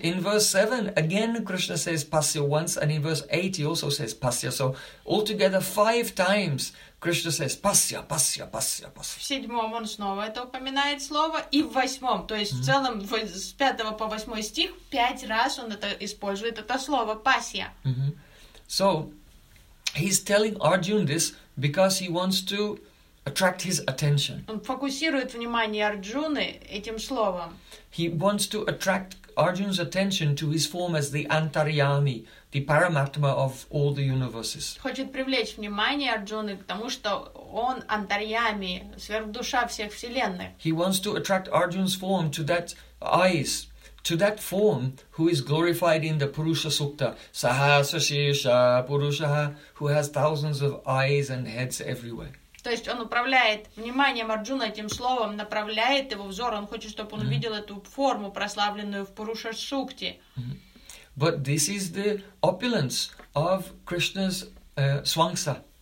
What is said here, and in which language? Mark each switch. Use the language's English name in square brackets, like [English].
[English] In verse 7 again Krishna says «пасья» once, and in verse 8 he also says «пасья». So altogether five times Krishna says pasya, pasya, pasya, pasya. [Russian] В седьмом он снова это упоминает слово, и в восьмом, то есть в целом с пятого по восьмой стих пять раз он это использует это слово пасья. [English] So he's telling Arjuna this because he wants to attract his attention. [Russian] Он фокусирует внимание Арджуны этим словом. [English] He wants to attract Arjuna's attention to his form as the Antaryami, the Paramatma of all the universes. [Russian] Хочет привлечь внимание Арджуны к тому, что он Антарьями, сверхдуша всех вселенных. [English] He wants to attract Arjuna's form to that eyes, to that form who is glorified in the Purusha Sukta, Sahasrashesha Purushaha, who has thousands of eyes and heads everywhere. [Russian] То есть он управляет вниманием Арджуны этим словом, направляет его взор, он хочет, чтобы он увидел эту форму, прославленную в Пуруша Сукте. [English] But this is the opulence of Krishna's swangsa.